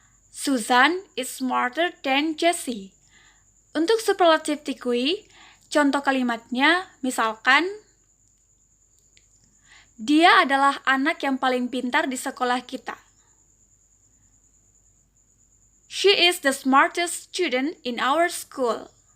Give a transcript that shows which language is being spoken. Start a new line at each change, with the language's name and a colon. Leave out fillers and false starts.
English: Susan is smarter than Jessie.
Indonesian: Untuk superlative degree, contoh kalimatnya misalkan, dia adalah anak yang paling pintar di sekolah kita.
English: She is the smartest student in our school.